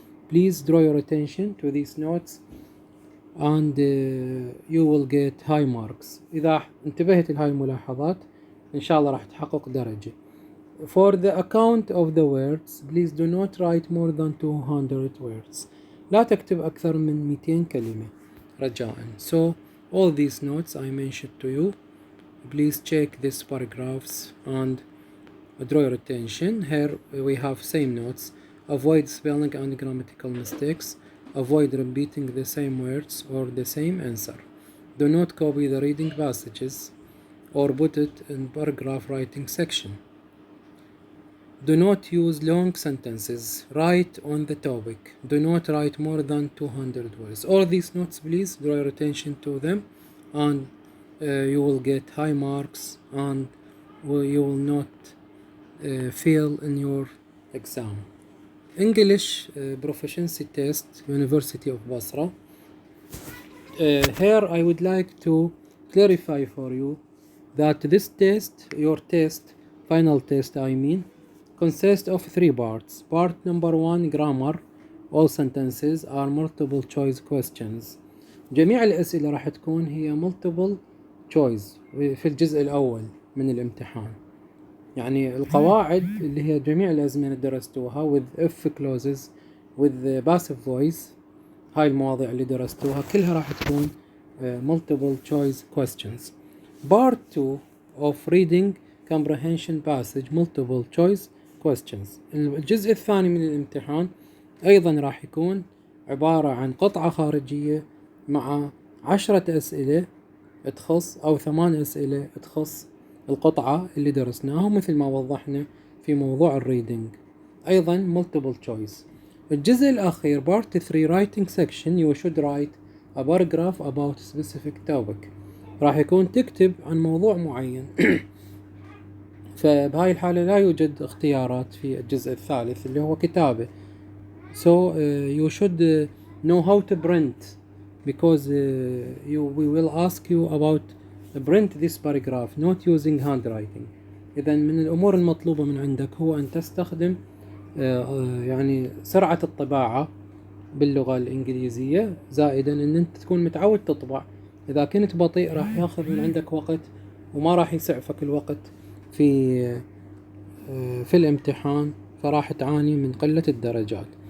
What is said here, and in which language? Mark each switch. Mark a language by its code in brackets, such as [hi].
[en] Please draw your attention to these notes and you will get high marks. [ar] إذا انتبهت لهاي الملاحظات إن شاء الله راح تحقق درجة. [en] For the account of the words, please do not write more than 200 words. [ar] لا تكتب أكثر من 200 كلمة رجاءً. [en] So all these notes I mentioned to you, please check these paragraphs and draw your attention. Here we have same notes. Avoid spelling and grammatical mistakes. Avoid repeating the same words or the same answer. Do not copy the reading passages or put it in paragraph writing section. Do not use long sentences. Write on the topic. Do not write more than 200 words. All these notes, please draw your attention to them, and you will get high marks and you will not fail in your exam. English proficiency test, University of Basra. Here I would like to clarify for you that this test, your test, final test I mean, consists of 3 parts. Part number 1, grammar. All sentences are multiple choice questions. [ar] جميع الأسئلة راح تكون هي multiple choice في الجزء الأول من الامتحان. يعني القواعد اللي هي جميع الأزمنة درستوها [en] with if clauses with passive voice، [ar] هاي المواضيع اللي درستوها كلها راح تكون multiple choice questions. [en] Part 2 of reading comprehension passage multiple choice questions. [ar] الجزء الثاني من الامتحان أيضا راح يكون عبارة عن قطعة خارجية مع 10 أسئلة تخص أو 8 أسئلة تخص القطعة اللي درسناها مثل ما وضحنا في موضوع الريدنج. أيضا [en] multiple choice. [ar] الجزء الأخير [en] part 3 writing section you should write a paragraph about a specific topic. [ar] راح يكون تكتب عن موضوع معين. فبهاي الحالة لا يوجد اختيارات في الجزء الثالث اللي هو كتابة. [en] So you should know how to print because we will ask you about print this paragraph not using handwriting. [ar] إذا من الأمور المطلوبة من عندك هو أن تستخدم يعني سرعة الطباعة باللغة الإنجليزية، زائدا أن أنت تكون متعود تطبع. إذا كنت بطيء راح ياخذ من عندك وقت وما راح يسعفك الوقت في الامتحان، فراح تعاني من قلة الدرجات.